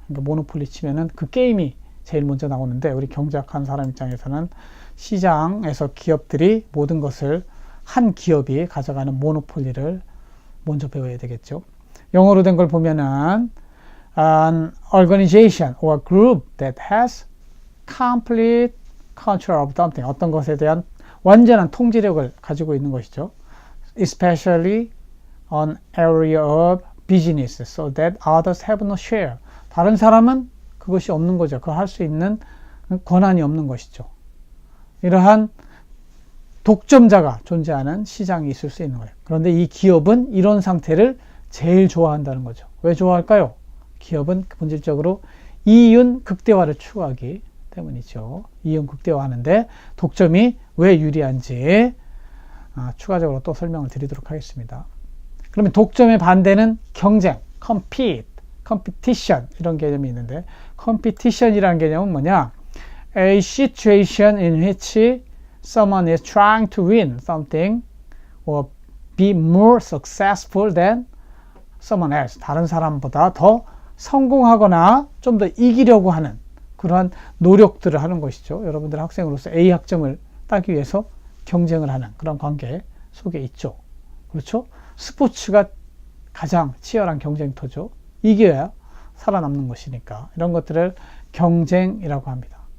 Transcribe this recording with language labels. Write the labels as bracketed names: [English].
[Korean] 그러니까 모노폴리 치면은 그 게임이 제일 먼저 나오는데, 우리 경제학하는 사람 입장에서는 시장에서 기업들이 모든 것을 한 기업이 가져가는 모노폴리를 먼저 배워야 되겠죠. 영어로 된 걸 보면은 [English] an organization or group that has complete control of something, [Korean] 어떤 것에 대한 완전한 통제력을 가지고 있는 것이죠. [English] especially an area of business so that others have no share. [Korean] 다른 사람은 그것이 없는 거죠. 그걸 할 수 있는 권한이 없는 것이죠. 이러한 독점자가 존재하는 시장이 있을 수 있는 거예요. 그런데 이 기업은 이런 상태를 제일 좋아한다는 거죠. 왜 좋아할까요? 기업은 본질적으로 이윤 극대화를 추구하기 때문이죠. 이윤 극대화하는데 독점이 왜 유리한지 추가적으로 또 설명을 드리도록 하겠습니다. 그러면 독점의 반대는 경쟁, compete, competition 이런 개념이 있는데, competition이라는 개념은 뭐냐? [English] A situation in which someone is trying to win something or be more successful than someone else. [Korean] 다른 사람보다 더 성공하거나 좀 더 이기려고 하는 그러한 노력들을 하는 것이죠. 여러분들 학생으로서 A 학점을 따기 위해서 경쟁을 하는 그런 관계 속에 있죠. 그렇죠? 스포츠가 가장 치열한 경쟁터죠. 이겨야 살아남는 것이니까 이런 것들을 경쟁이라고 합니다.